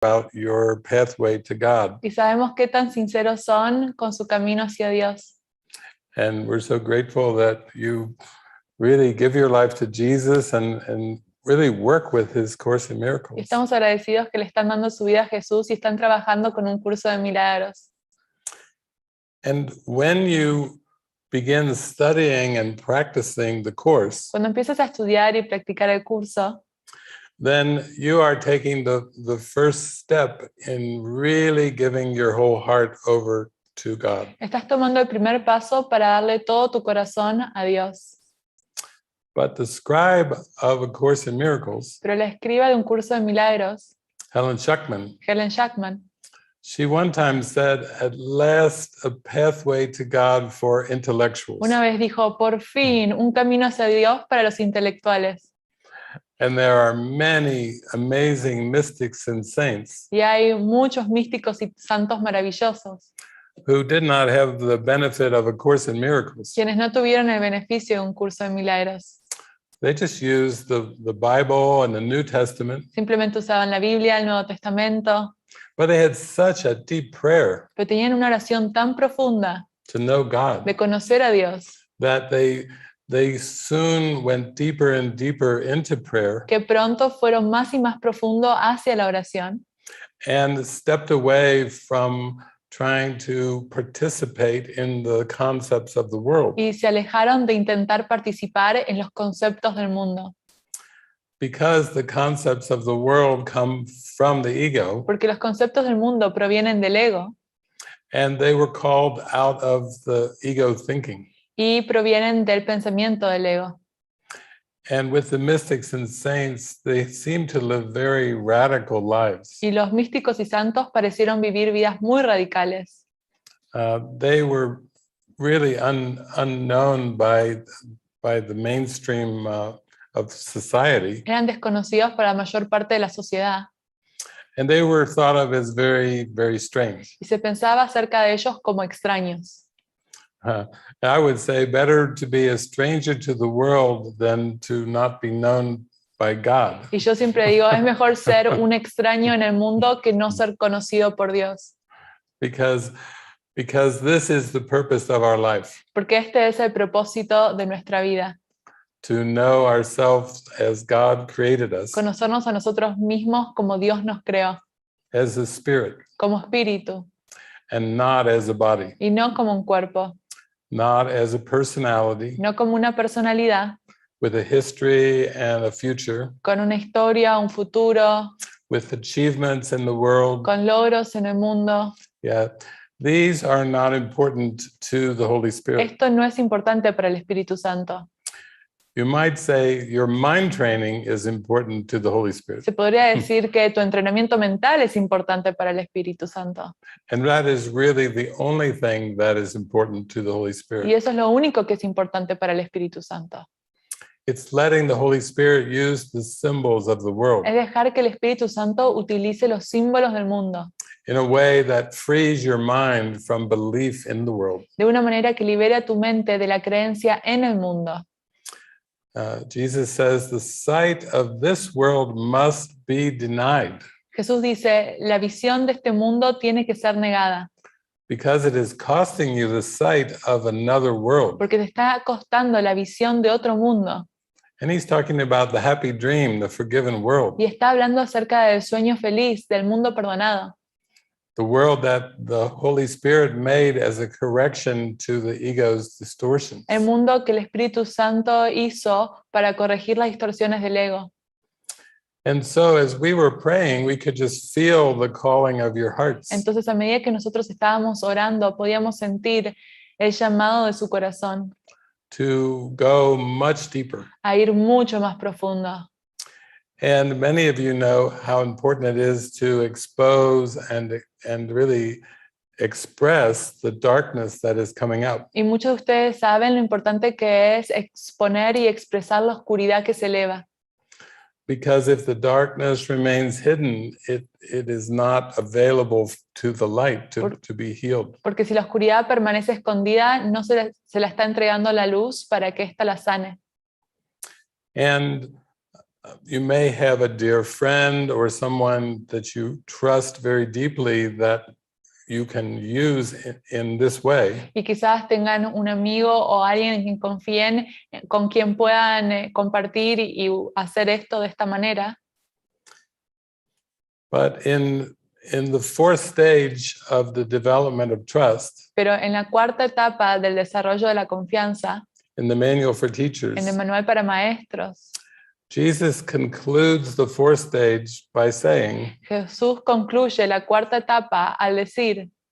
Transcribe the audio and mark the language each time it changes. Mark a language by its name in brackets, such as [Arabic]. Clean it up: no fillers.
[English] about your pathway to God. [Spanish] Y sabemos qué tan sinceros son con su camino hacia Dios. [English] And we're so grateful that you really give your life to Jesus and really work with his Course in [Spanish] Y [English] Miracles. [Spanish] estamos agradecidos que le están dando su vida a Jesús y están trabajando con un curso de milagros. [English] And when you begin studying and practicing the Course, [Spanish] Cuando empiezas a estudiar y practicar el curso, [English] then you are taking the first step in really giving your whole heart over to God. [Spanish] estás tomando el primer paso para darle todo tu corazón a Dios. [English] But the scribe of A Course in Miracles, [Spanish] Pero la escriba de un curso de milagros, [English] Helen Schuckman, [Spanish] Helen Schuckman, [English] she one time said, "At last, a pathway to God for intellectuals." [Spanish] una vez dijo, por fin, un camino hacia Dios para los intelectuales. [English] And there are many amazing mystics and saints [Spanish] Y hay muchos místicos y santos maravillosos, [English] who did not have the benefit of A Course in Miracles. [Spanish] quienes no tuvieron el beneficio de un curso de milagros. [English] They just used the Bible and the New Testament, [Spanish] Simplemente usaban la Biblia, el Nuevo Testamento, [English] but they had such a deep prayer [Spanish] pero tenían una oración tan profunda [English] to know God [Spanish] de conocer a Dios, [English] that they soon went deeper and deeper into prayer [Spanish] que pronto fueron más y más profundo hacia la oración [English] and stepped away from trying to participate in the concepts of the world, [Spanish] y se alejaron de intentar participar en los conceptos del mundo, [English] because the concepts of the world come from the ego, [Spanish] porque los conceptos del mundo provienen del ego [English] and they were called out of the ego thinking. [Spanish] y provienen del pensamiento del ego. [English] And with the mystics and saints, they seem to live very radical lives. [Spanish] Y los místicos y santos parecieron vivir vidas muy radicales. [English] They were really unknown by the mainstream of society, [Spanish] Eran desconocidos para la mayor parte de la sociedad [English] and they were thought of as very, very strange. [Spanish] y se pensaba acerca de ellos como extraños. [English] I would say better to be a stranger to the world than to not be known by God. [Spanish] Y yo siempre digo, es mejor ser un extraño en el mundo que no ser conocido por Dios. [English] Because this is the purpose of our life, [Spanish] Porque este es el propósito de nuestra vida. [English] to know ourselves as God created us, [Spanish] Conocernos a nosotros mismos como Dios nos creó, [English] as a spirit, [Spanish] como espíritu, [English] and not as a body, [Spanish] y no como un cuerpo, [English] not as a personality [Spanish] no como una personalidad, [English] with a history and a future, [Spanish] con una historia, un futuro, [English] with achievements in the world. [Spanish] con logros en el mundo. [English] Yeah, these are not important to the Holy Spirit. [Spanish] Esto no es importante para el Espíritu Santo. [English] You might say your mind training is important to the Holy Spirit. [Spanish] Se podría decir que tu entrenamiento mental es importante para el Espíritu Santo. [English] And that is really the only thing that is important to the Holy [Spanish] Y [English] Spirit. [Spanish] eso es lo único que es importante para el Espíritu Santo. [English] It's letting the Holy Spirit use the symbols of the world [Spanish] Es dejar que el Espíritu Santo utilice los símbolos del mundo [English] in a way that frees your mind from belief in the world. [Spanish] de una manera que libere a tu mente de la creencia en el mundo. [English] Jesus says the sight of this world must be denied [Spanish] Jesús dice, la visión de este mundo tiene que ser negada, [English] because it is costing you the sight of another world. [Spanish] porque te está costando la visión de otro mundo. [English] And he's talking about the happy dream, the forgiven world, [Spanish] Y está hablando acerca del sueño feliz, del mundo perdonado. [English] the world that the Holy Spirit made as a correction to the ego's distortions. [Spanish] El mundo que el Espíritu Santo hizo para corregir las distorsiones del ego. [English] And so as we were praying, we could just feel the calling of your hearts [Spanish] Entonces, a medida que nosotros estábamos orando, podíamos sentir el llamado de su corazón [English] to go much deeper. [Spanish] a ir mucho más profundo. [English] And many of you know how important it is to expose and really express the darkness that is coming up. [Spanish] Y muchos de ustedes saben lo importante que es exponer y expresar la oscuridad que se eleva. [English] Because if the darkness remains hidden, it is not available to the light to be healed. [Spanish] Porque si la oscuridad permanece escondida, no se la está entregando la luz para que ésta la sane. [English] And You may have a dear friend or someone that you trust very deeply that you can use in this way. [Spanish] Y quizás tengan un amigo o alguien en quien confíen, con quien puedan compartir y hacer esto de esta manera. [English] But in the fourth stage of the development of trust, [Spanish] Pero en la cuarta etapa del desarrollo de la confianza, [English] in the manual for [Spanish] en el [English] teachers, [Spanish] manual para maestros, [English] Jesus concludes the fourth stage by saying, [Spanish] Jesús concluye la cuarta etapa al decir,